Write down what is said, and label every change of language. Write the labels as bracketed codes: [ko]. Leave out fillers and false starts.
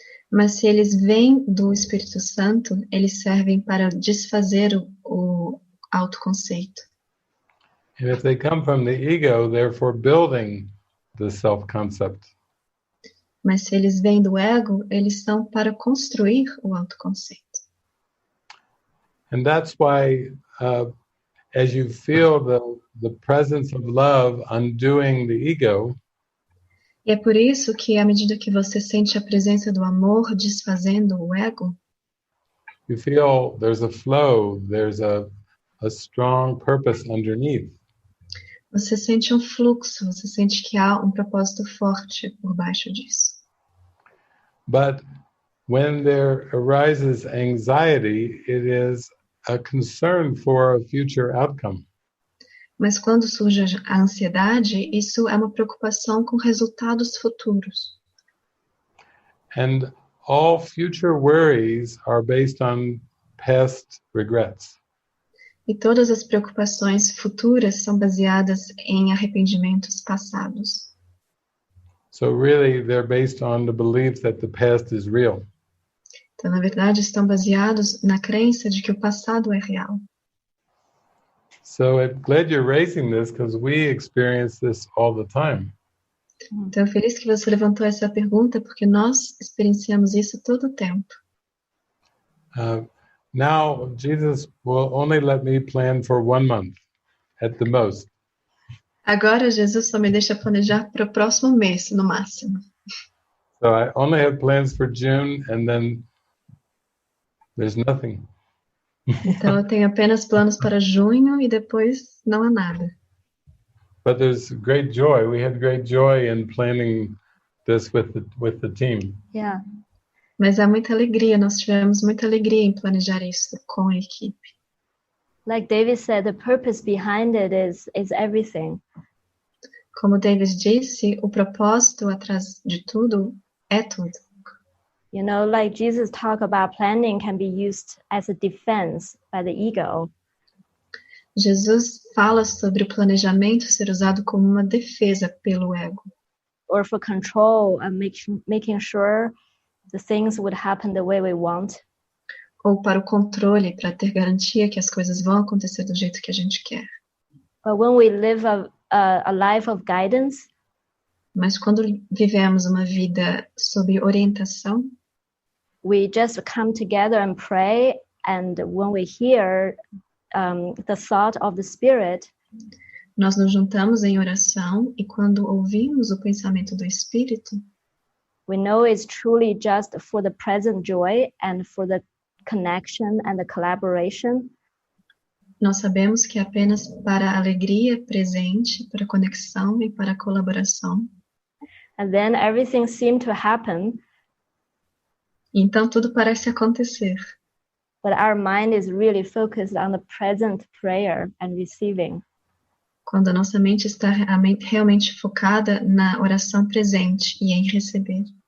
[pt] Mas se eles vêm do Espírito Santo, eles servem para desfazer o autoconceito. [en] And if they come from the ego, they're for building the self-concept. [pt] Mas se eles vêm do ego, eles são para construir o autoconceito. [en] And that's why as you feel the presence of love undoing the ego, [pt] E é por isso que, à medida que você sente a presença do amor desfazendo o ego, [en] you feel there's a flow, there's a strong purpose underneath. [pt] você sente um fluxo, você sente que há um propósito forte por baixo disso. [en] But when there arises anxiety, it is a concern for a future outcome. [pt] Mas quando surge a ansiedade, isso é uma preocupação com resultados futuros. [en] And all future worries are based on past regrets. [pt] E todas as preocupações futuras são baseadas em arrependimentos passados. [en] So really, they're based on the belief that the past is real. [pt] Então, na verdade, estão baseados na crença de que o passado é real. [en] So I'm glad you're raising this because we experience this all the time. [pt] Então, feliz que você levantou essa pergunta, porque nós experienciamos isso todo o tempo. [en] Now, Jesus will only let me plan for 1 month at the most. [pt] Agora, Jesus só me deixa planejar para o próximo mês, no máximo. [en] So I only have plans for June and then there's nothing. [pt] Então, eu tenho apenas planos para junho e depois não há nada. [en] But there's great joy. We had great joy in planning this with the team. Yeah. [pt] Mas há muita alegria, nós tivemos muita alegria em planejar isso com a equipe. [en] Like David said, the purpose behind it is everything. [pt] Como David disse, o propósito atrás de tudo é tudo. [en] You know, like Jesus talked about, planning can be used as a defense by the ego. [pt] Jesus fala sobre o planejamento ser usado como uma defesa pelo ego. [en] Or for control and making sure the things would happen the way we want. [pt] Ou para o controle, para ter garantia que as coisas vão acontecer do jeito que a gente quer. [en] But when we live a life of guidance, [pt] mas quando vivemos uma vida sob orientação, [en] we just come together and pray, and when we hear the thought of the Spirit, [pt] nós nos juntamos em oração e quando ouvimos o pensamento do Espírito, [en] we know it's truly just for the present joy and for the connection and the collaboration. [pt] Nós sabemos que é apenas para a alegria presente, para a conexão e para a colaboração. [en] And then everything seemed to happen. [pt] Então tudo parece acontecer. [en] But our mind is really focused on the present prayer and receiving. [pt] Quando a nossa mente está realmente focada na oração presente e em receber.